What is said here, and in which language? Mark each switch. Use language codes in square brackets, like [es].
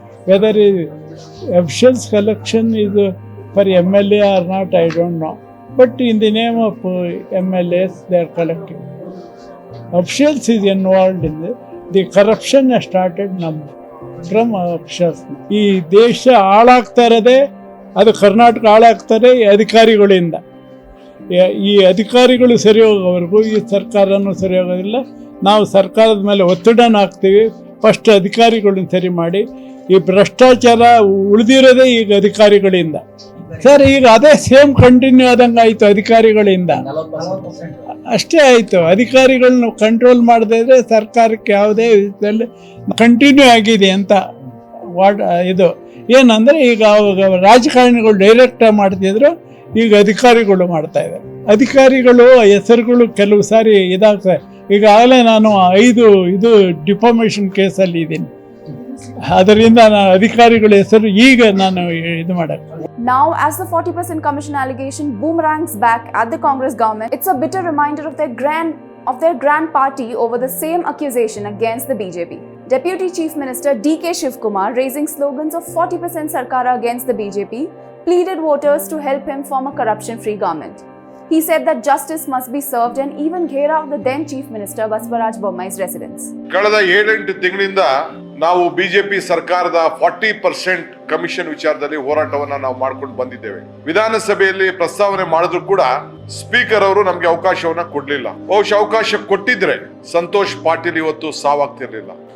[en] Whether officials collection is for MLA or not, I don't know. But in the name of MLAs, they are collecting. Officials is involved in this. The corruption has started from officials. [kn] ಈ ದೇಶ ಹಾಳಾಗ್ತಾ ಇರೋದೇ ಅದು ಕರ್ನಾಟಕ ಹಾಳಾಗ್ತಾರೆ ಈ ಅಧಿಕಾರಿಗಳಿಂದ. ಈ ಅಧಿಕಾರಿಗಳು ಸರಿ ಹೋಗೋವರೆಗೂ ಈ ಸರ್ಕಾರನೂ ಸರಿ ಹೋಗೋದಿಲ್ಲ. ನಾವು ಸರ್ಕಾರದ ಮೇಲೆ ಒತ್ತಡನ ಹಾಕ್ತೀವಿ. ಫಸ್ಟ್ ಅಧಿಕಾರಿಗಳನ್ನ ಸರಿ ಮಾಡಿ. ಈ ಭ್ರಷ್ಟಾಚಾರ ಉಳಿದಿರೋದೇ ಈಗ ಅಧಿಕಾರಿಗಳಿಂದ. ಸರ್, ಈಗ ಅದೇ ಸೇಮ್ ಕಂಟಿನ್ಯೂ ಆದಂಗೆ ಆಯಿತು ಅಧಿಕಾರಿಗಳಿಂದ. ಅಷ್ಟೇ ಆಯಿತು. ಅಧಿಕಾರಿಗಳನ್ನ ಕಂಟ್ರೋಲ್ ಮಾಡದೇ ಇದ್ರೆ ಸರ್ಕಾರಕ್ಕೆ ಯಾವುದೇ ವಿಧದಲ್ಲಿ ಕಂಟಿನ್ಯೂ ಆಗಿದೆ ಅಂತ ಇದು ಏನಂದರೆ, ಈಗ ರಾಜಕಾರಣಿಗಳು ಡೈರೆಕ್ಟ್ ಮಾಡ್ತಿದ್ರು, ಈಗ ಅಧಿಕಾರಿಗಳು ಮಾಡ್ತಾ ಇದ್ದಾರೆ. ಅಧಿಕಾರಿಗಳು ಹೆಸರುಗಳು ಕೆಲವು ಸಾರಿ ಇದಾಗ್ತದೆ. ಈಗಾಗಲೇ ನಾನು 5 ಡಿಫಾಮೇಷನ್ ಕೇಸಲ್ಲಿ ಇದ್ದೀನಿ. ಅದರಿಂದ ಅಧಿಕಾರಿಗಳ ಹೆಸರು ಈಗ ನಾನು ಇದು ಮಾಡಕ್ಕೆ. [en] Now, as the 40% commission allegation boomerangs back at the Congress government, it's a bitter reminder of their grand party over the same accusation against the BJP. Deputy Chief Minister DK Shivkumar, raising slogans of 40% Sarkara against the BJP, pleaded voters to help him form a corruption-free government. He said that justice must be served and even gave out the then Chief Minister Basavaraj Bommai's residence. [kn] ಕಳೆದ 7-8 ತಿಂಗಳಿಂದ ನಾವು BJP ಸರ್ಕಾರದ 40% commission ವಿಚಾರದಲ್ಲಿ ಹೋರಾಟವನ್ನ ನಾವು ಮಾಡ್ಕೊಂಡು ಬಂದಿದ್ದೇವೆ. ವಿಧಾನಸಭೆಯಲ್ಲಿ ಪ್ರಸ್ತಾವನೆ ಮಾಡಿದ್ರು ಕೂಡ ಸ್ಪೀಕರ್ ಅವರು ನಮ್ಗೆ ಅವಕಾಶವನ್ನ ಕೊಡ್ಲಿಲ್ಲ. ಬಹುಶಃ ಅವಕಾಶ ಕೊಟ್ಟಿದ್ರೆ ಸಂತೋಷ್ ಪಾಟೀಲ್ ಇವತ್ತು ಸಾವಾಗ್ತಿರ್ಲಿಲ್ಲ.